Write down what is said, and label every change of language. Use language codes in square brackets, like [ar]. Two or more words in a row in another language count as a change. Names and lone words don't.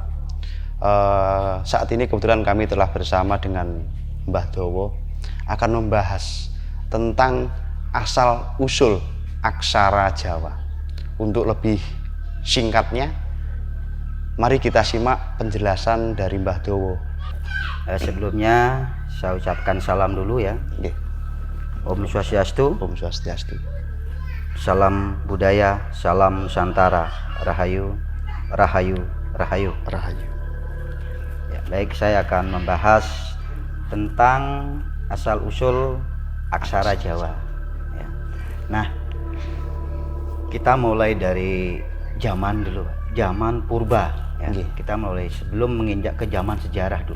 [id] Saat ini kebetulan kami telah bersama dengan Mbah Dowo akan membahas tentang asal usul aksara Jawa. Untuk lebih singkatnya, mari kita simak penjelasan dari Mbah Dowo. Sebelumnya saya ucapkan salam dulu ya. [ban] Om Swastiastu. Om Swastiastu. [id] Salam budaya, salam Nusantara, Rahayu, Rahayu, Rahayu, Rahayu. Ya, baik, saya akan membahas tentang asal usul aksara Jawa. Ya. Nah, kita mulai dari zaman dulu, zaman purba. Ya. Kita mulai sebelum menginjak ke zaman sejarah dulu.